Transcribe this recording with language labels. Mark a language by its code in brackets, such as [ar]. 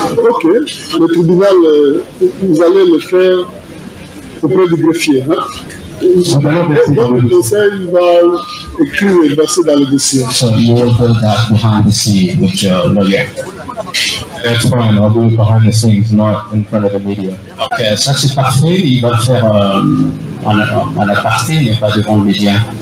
[fr] Ok, le tribunal, vous allez le faire auprès du greffier. Hein? Donc le conseil va écrire et verser dans le dossier. [en] So you will do that behind the scenes with your lawyer. That's fine. I'll do it behind the scenes, not in front of the media. [fr] Ok, ça c'est parfait, il va le faire en aparté, mais pas devant le média.